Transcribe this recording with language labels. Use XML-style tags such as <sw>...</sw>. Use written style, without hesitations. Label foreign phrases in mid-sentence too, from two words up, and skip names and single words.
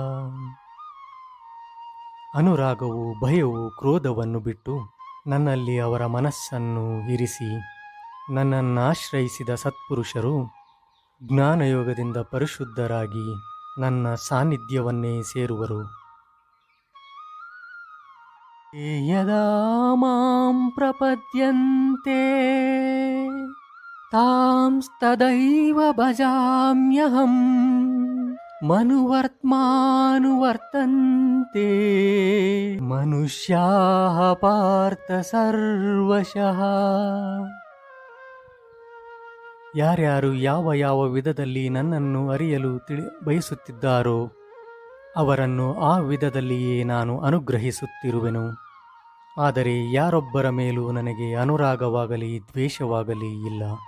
<kn>ಅನುರಾಗವು ಭಯವು ಕ್ರೋಧವನ್ನು ಬಿಟ್ಟು ನನ್ನಲ್ಲಿ ಅವರ ಮನಸ್ಸನ್ನು ಇರಿಸಿ ನನ್ನನ್ನಾಶ್ರಯಿಸಿದ ಸತ್ಪುರುಷರು ಜ್ಞಾನಯೋಗದಿಂದ ಪರಿಶುದ್ಧರಾಗಿ ನನ್ನ ಸಾನ್ನಿಧ್ಯವನ್ನೇ ಸೇರುವರು.</kn> <sa>ಯದಾ ಮಾಂ ಪ್ರಪದ್ಯಂತೆ ತಾಂಸ್ತದೈವ ಭಜಾಮ್ಯಹಂ ಮನುವರ್ತ್ಮಾನುವರ್ತಂತೆ ಮನುಷ್ಯಾಃ ಪಾರ್ಥ ಸರ್ವಶಃ.</sa> <kn>ಯಾರ್ಯಾರು ಯಾವ ಯಾವ ವಿಧದಲ್ಲಿ ನನ್ನನ್ನು ಅರಿಯಲು ಬಯಸುತ್ತಿದ್ದಾರೋ ಅವರನ್ನು ಆ ವಿಧದಲ್ಲಿಯೇ ನಾನು ಅನುಗ್ರಹಿಸುತ್ತಿರುವೆನು. ಆದರೆ ಯಾರೊಬ್ಬರ ಮೇಲೂ ನನಗೆ ಅನುರಾಗವಾಗಲಿ ದ್ವೇಷವಾಗಲಿ ಇಲ್ಲ.</kn>